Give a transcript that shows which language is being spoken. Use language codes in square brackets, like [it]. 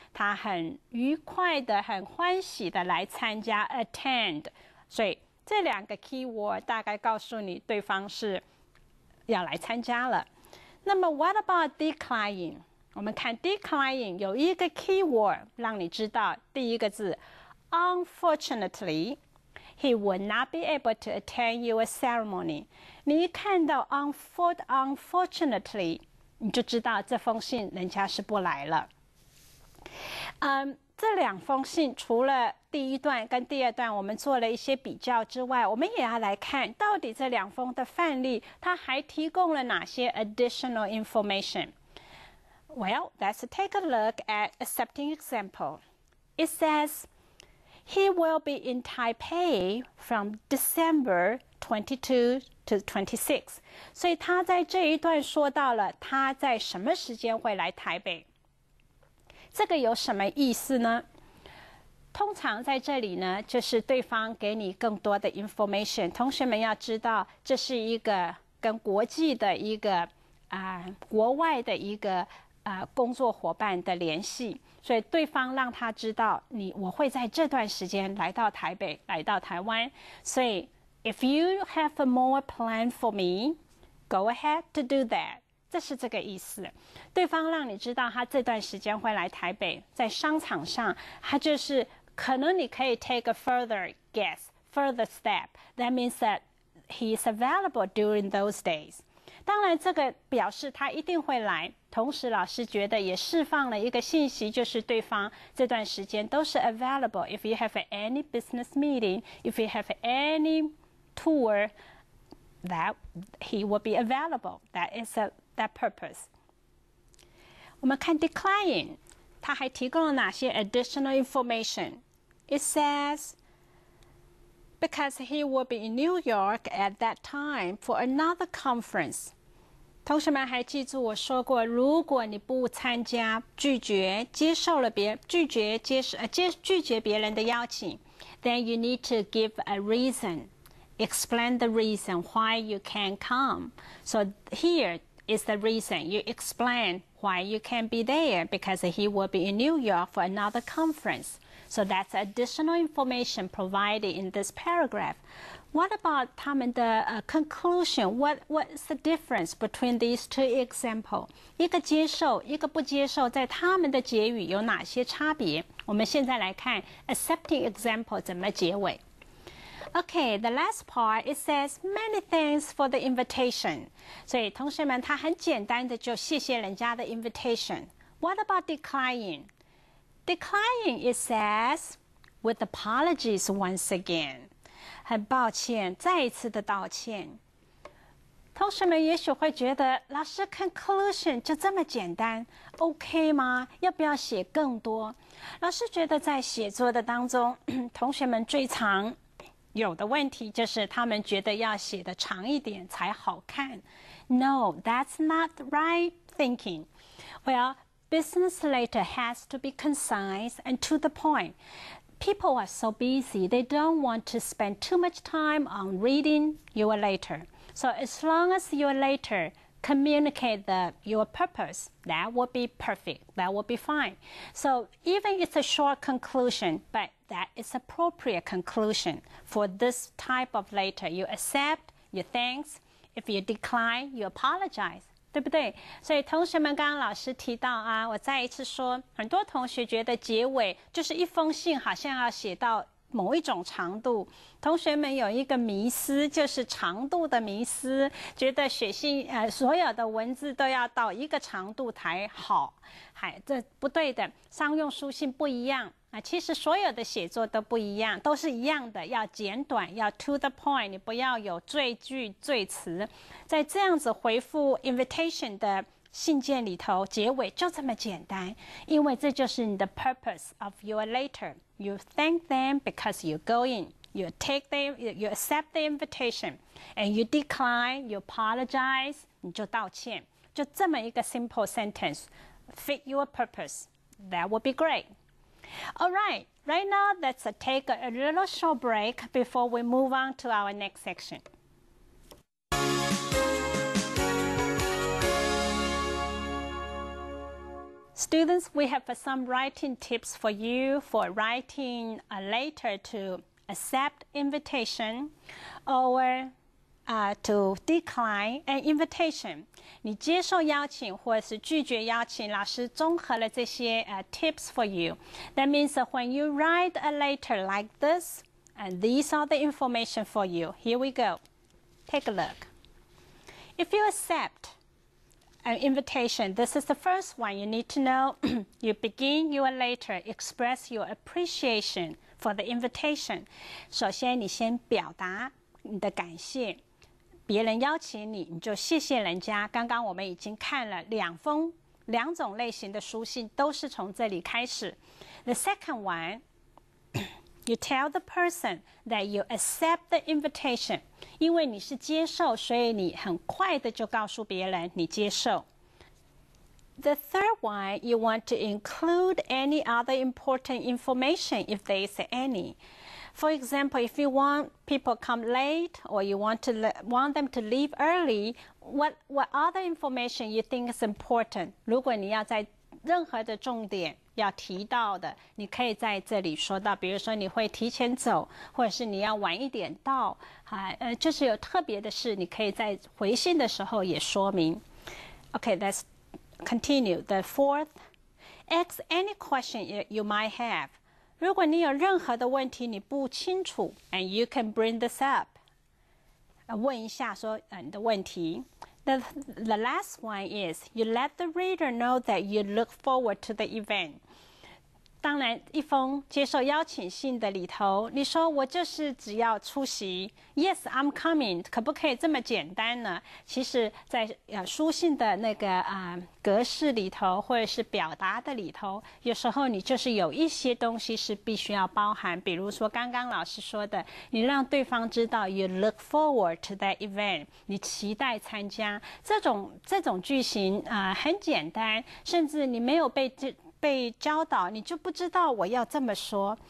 [zh] 他很愉快的、很欢喜的来参加 attend. 所以这两个 keyword 大概告诉你对方是要来参加了。那么 [en] what about declining? [zh] 我们看 [en] declining [zh] 有一个 [en] keyword [zh] 让你知道第一个字 [en] Unfortunately, he would not be able to attend your ceremony. [zh] 你一看到 unfortunately 你就知道这封信人家是不来了。这两封信除了第一段跟第二段我们做了一些比较之外，我们也要来看到底这两封的范例它还提供了哪些 [en] additional information. Well, let's take a look at accepting example. It says, he will be in Taipei from December 22 to 26. [zh] 所以他在这一段说到了他在什么时间会来台北。这个有什么意思呢？通常在这里呢，就是对方给你更多的 information。同学们要知道，这是一个跟国际的一个国外的一个工作伙伴的联系，所以对方让他知道我会在这段时间来到台北，来到台湾。 [en] 所以 if you have a more plan for me, go ahead to do that。 [zh] 这是这个意思。对方让你知道他这段时间会来台北，在商场上，他就是可能你可以 [en] take a further guess, further step. That means that he is available during those days. [zh] 当然，这个表示他一定会来。同时，老师觉得也释放了一个信息，就是对方这段时间都是 available. [en] If you have any business meeting, if you have any tour, that he will be available. That is that purpose. [zh] 我们看 declining, 它还提供了哪些 additional information? [en] It says, because he will be in New York at that time for another conference. [zh] 同学们还记住我说过，如果你不参加、拒绝接受了拒绝别人的邀请 [en] then you need to give a reason. Explain the reason why you can't come. So here is the reason. You explain why you can't be there because he will be in New York for another conference. So that's additional information provided in this paragraph. What about [zh] 他们的 [en] conclusion? What is the difference between these two examples? [zh] 一个接受，一个不接受，在他们的结语有哪些差别？我们现在来看 accepting example 怎么结尾。 [en] Okay, the last part, it says, many thanks for the invitation. [zh] 所以同学们，他很简单的就谢谢人家的 invitation. [en] What about declining? Declining, it says, with apologies once again. [zh] 很抱歉，再一次的道歉。同学们也许会觉得，老师 conclusion 就这么简单 ，OK 吗？要不要写更多？老师觉得在写作的当中，同学们最常有的问题就是他们觉得要写得长一点才好看。 [en] No, that's not right thinking. Well, business letter has to be concise and to the point. People are so busy, they don't want to spend too much time on reading your letter. So as long as your letter communicate your purpose, that will be perfect. That will be fine. So even it's a short conclusion, but that is appropriate conclusion for this type of letter. You accept, you thanks. If you decline, you apologize. [zh] 对不对？所以同学们刚刚老师提到啊，我再一次说，很多同学觉得结尾就是一封信，好像要写到某一种长度。同学们有一个迷思，就是长度的迷思，觉得写信所有的文字都要到一个长度才好，这不对的。商用书信不一样啊，其实所有的写作都不一样，都是一样的，要简短，要 [en] to the point， [zh] 你不要有赘句赘词。在这样子回复 invitation 的信件里头，结尾就这么简单，因为这就是你的 [en] purpose of your letter. You thank them because you go in. You take them, you accept the invitation, and you decline, you apologize, [zh] 你就道歉，就这么一个 [en] simple sentence, fit your purpose. That would be great. All right, right now let's take a little short break before we move on to our next section. Students, we have some writing tips for you for writing a letter to accept invitation or to decline an invitation. [zh] 你接受邀请或是拒绝邀请，老师综合了这些 [en] tips for you. That means that when you write a letter like this, and these are the information for you. Here we go. Take a look. If you accept an invitation, this is the first one you need to know. You begin your letter, express your appreciation for the invitation. [zh] 首先你先表达你的感谢，别人邀请你，你就谢谢人家。刚刚我们已经看了两种类型的书信，都是从这里开始。 [en] The second one, you tell the person that you accept the invitation. [zh] 因为你是接受，所以你很快的就告诉别人你接受。 [en] The third one, you want to include any other important information if there is any. For example, if you want people come late or you want them to leave early, what other information you think is important? [zh] 如果你要在任何的重点要提到的，你可以在这里说到，比如说你会提前走，或者是你要晚一点到，就是有特别的事，你可以在回信的时候也说明。 [en] Okay, let's continue. The fourth, ask any question you might have. [zh] 如果你有任何的问题你不清楚 ， [en] and you can bring this up. [zh] 问一下说你的问题。 [en] The last one is you let the reader know that you look forward to the event. [zh] 当然，一封接受邀请信的里头，你说我就是只要出席 ， [en] Yes, I'm coming， [zh] 可不可以这么简单呢？其实，在书信的那个格式里头，或者是表达的里头，有时候你就是有一些东西是必须要包含，比如说刚刚老师说的，你让对方知道 [en] you look forward to that event， [zh] 你期待参加，这种句型很简单，甚至你没有被教导，你就不知道我要这么说。